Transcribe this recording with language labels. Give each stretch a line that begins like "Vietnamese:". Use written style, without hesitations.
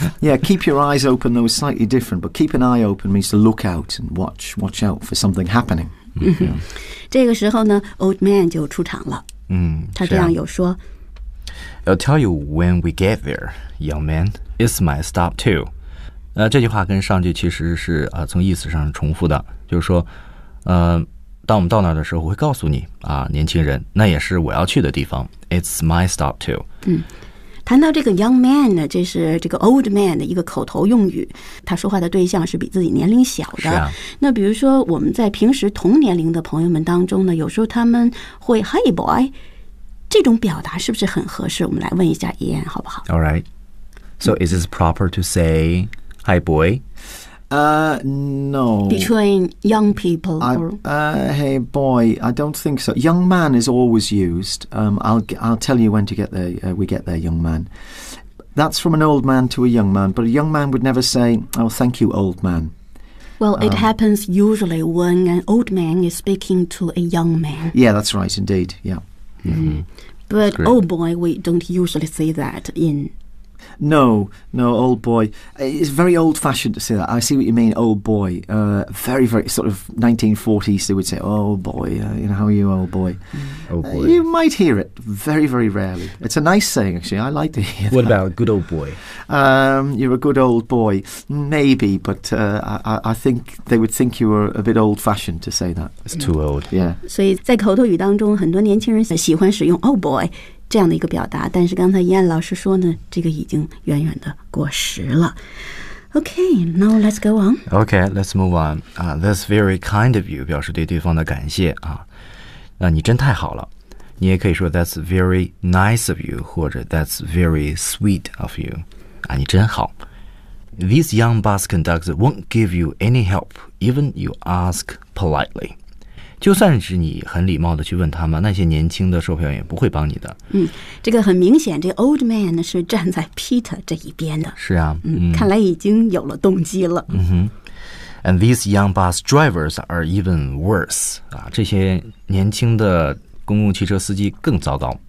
English: Yeah, keep your eyes open, though it's slightly different, but keep an eye open means to look out and watch out for something happening.
Chinese: 这个时候呢 old man 就出场了。他这样有说。
English: I'll tell you when we get there, young man. It's my stop too.
Chinese: 这句话跟上句其实是从意思上重复的，就是说，当我们到那儿的时候，我会告诉你啊，年轻人，那也是我要去的地方。
English: It's my stop too.
Chinese: 谈到这个 young man 呢，这是这个 old man 的一个口头用语，他说话的对象是比自己年龄小的。是啊。那比如说我们在平时同年龄的朋友们当中呢，有时候他们会
English: Hey boy，
Chinese: 这种表达是不是很合适？我们来问一下 Ian 好不好
English: ？All right. So is this proper to say, hi boy? No. Between young people? Hey boy, I don't think so. Young man is always used. I'll tell you when to get there, we get there, young man. That's from an old man to a young man, but a young man would never say, oh, thank you, old man. Well, it happens usually when an old man is speaking to a young man. Yeah, that's right, indeed, yeah. But old boy, we don't usually say that in... No, old boy. It's very old-fashioned to say that. I see what you mean, old boy. Very, very sort of 1940s, they would say, oh, boy, you know, how are you, old boy? You might hear it very, very rarely. It's a nice saying, actually. I like to hear that. What about good old boy? You're a good old boy. Maybe, but I think they would think you were a bit old-fashioned to say that. It's too old. Yeah.
Chinese: 所以在口头语当中，很多年轻人喜欢使用 old boy. 这样的一个表达，但是刚才燕老师说呢，这个已经远远的过时了。
English: Okay, now let's go on. Okay, let's move on. That's very kind of you,
Chinese: 表示对对方的感谢啊。你真太好了。你也可以说
English: that's very nice of you,
Chinese: 或者
English: that's very sweet of you.
Chinese: 你真好。
English: These young bus conductors won't give you any help, even you ask politely.
Chinese: 就算是你很礼貌的去问他们，那些年轻的售票员不会帮你的。嗯，这个很明显，这 old man 是站在 Peter 这一边的。是啊，嗯，看来已经有了动机了。嗯哼。
English: And these young bus drivers are even worse.
Chinese: 啊，这些年轻的公共汽车司机更糟糕。